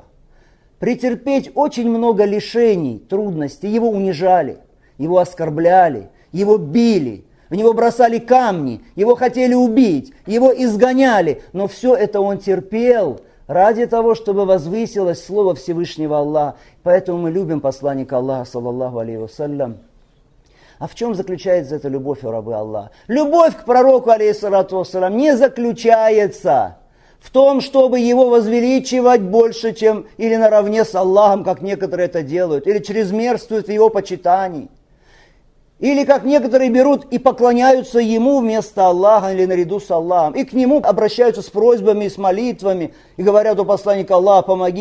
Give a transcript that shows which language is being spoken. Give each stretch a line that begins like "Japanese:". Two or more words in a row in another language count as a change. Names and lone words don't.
Russian: Претерпеть очень много лишений, трудностей. Его унижали, его оскорбляли, его били, в него бросали камни, его хотели убить, его изгоняли. Но все это он терпел ради того, чтобы возвысилось слово Всевышнего Аллаха. Поэтому мы любим посланника Аллаха,
Arabic: صلى الله عليه وسلم.
Russian: А в чем заключается эта любовь, о рабы Аллаха? Любовь к пророку,
Arabic: عليه الصلاة والسلام,
Russian: не заключается в том, чтобы его возвеличивать больше, чем или наравне с Аллахом, как некоторые это делают, или чрезмерствуют в его почитании, или как некоторые берут и поклоняются ему вместо Аллаха или наряду с Аллахом, и к нему обращаются с просьбами и с молитвами, и говорят: о посланник Аллаха, помоги.